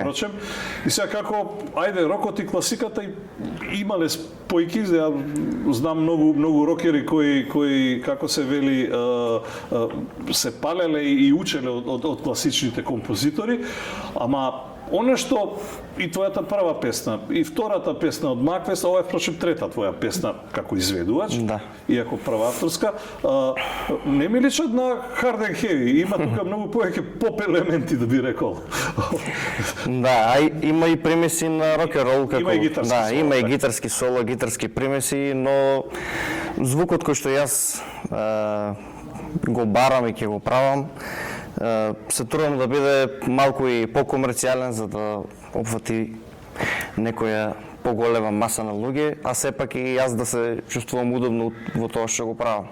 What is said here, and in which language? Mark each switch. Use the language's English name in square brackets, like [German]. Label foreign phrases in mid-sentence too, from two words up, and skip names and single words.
[Macedonian] Впрочем, и сега како, ајде, рокот и класиката имале спојки, знам многу рокери кои како се вели, се палеле и учеле од класичните композитори, ама оно што и твојата прва песна, и втората песна од Макфест, ова е впрочем трета твоја песна како изведувач, иако прва авторска, не ми личат на [English] hard and heavy, [Macedonian] има тука многу повеќе поп елементи, да би рекол. Да, има и примеси на рок-н-рол, како има и гитарски соло. Да, има и гитарски соло, гитарски примеси, но звукот кој што јас го барам и ќе го правам, се трудам да биде малку и покомерцијален за да опфати некоја поголема маса на луѓе, а сепак и јас да се чувствувам удобно во тоа што го правам.